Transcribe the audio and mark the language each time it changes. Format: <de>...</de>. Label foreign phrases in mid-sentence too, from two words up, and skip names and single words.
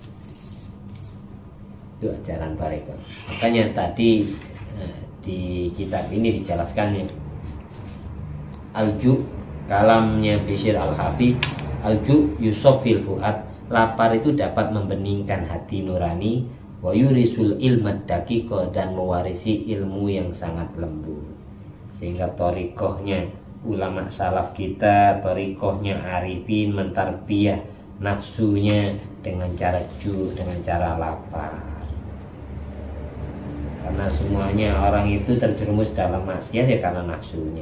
<id>Itu ajaran thariqah. Makanya tadi di kitab ini dijelaskannya Al-Ju', kalamnya Bishr Al-Hafi,</id> <ar>الجوع يصفي الفؤاد,</ar> <id>lapar itu dapat membeningkan hati nurani,</id> <ar>ويورث العلم الدقيق,</ar> <id>dan mewarisi ilmu yang sangat lembut. Sehingga thariqahnya ulama salaf kita, thariqahnya arifin, mentarbiyah nafsunya dengan cara dengan cara lapar. Karena semuanya orang itu terjerumus dalam maksiat ya karena nafsunya.</id>